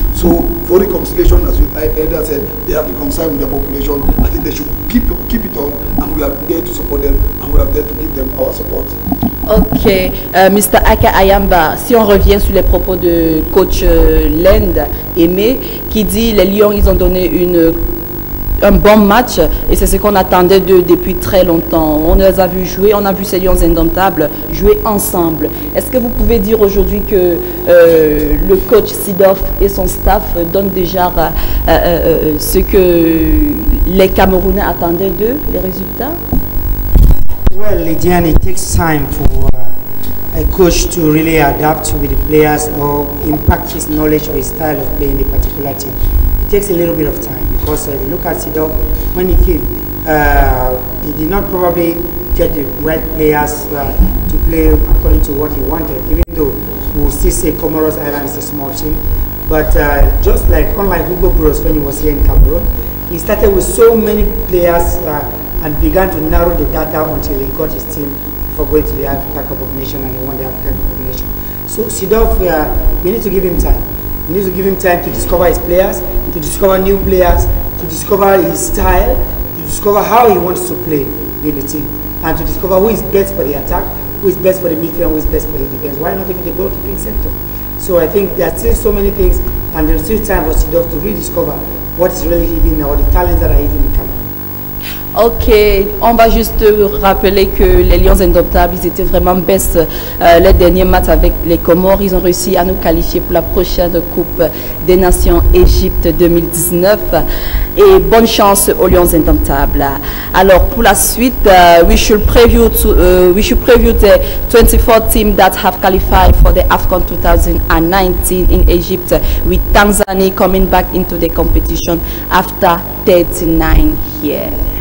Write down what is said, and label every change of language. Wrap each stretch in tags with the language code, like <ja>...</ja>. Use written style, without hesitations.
<en>So for reconciliation, as I earlier said, they have reconciled with their population. I think they should keep it on, and we are there to support them, and we are there to give them our support. Ok, Mr.</en> <fr>Aka Ayamba, si on revient sur les propos de coach Lend Aimé, qui dit les Lions, ils ont donné un bon match et c'est ce qu'on attendait d'eux depuis très longtemps. On les a vus jouer, on a vu ces Lions indomptables jouer ensemble. Est-ce que vous pouvez dire aujourd'hui que le coach Sidoff et son staff donnent déjà ce que les Camerounais attendaient d'eux, les résultats?</fr> <en>Well, Lydiane, it takes time for a coach to really adapt with the players or impact his knowledge or his style of playing a particular team. It takes a little bit of time because if you look at Sidoff, when he came, he did not probably get the right players to play according to what he wanted, even though we will still say Comoros Island is a small team. But just like, unlike Hugo Bros when he was here in Cameroon, he started with so many players and began to narrow the data until he got his team before going to the Africa Cup of Nations, and he won the Africa Cup of Nations. So Sidoff, we need to give him time. We need to give him time to discover his players, to discover new players, to discover his style, to discover how he wants to play in the team, and to discover who is best for the attack, who is best for the midfield, who is best for the defense. Why not even the goalkeeping sector? So I think there are still so many things, and there's still time for Sidoff to rediscover what is really hidden or the talents that are hidden in Cameroon.</en> <fr>Ok, on va juste rappeler que les Lions indomptables, ils étaient vraiment best les derniers matchs avec les Comores. Ils ont réussi à nous qualifier pour la prochaine Coupe des Nations Égypte 2019. Et bonne chance aux Lions indomptables. Alors pour la suite,</fr> <en>we should preview the 24 teams that have qualified for the AFCON 2019 in Egypt, with Tanzania coming back into the competition after 39 years.</en>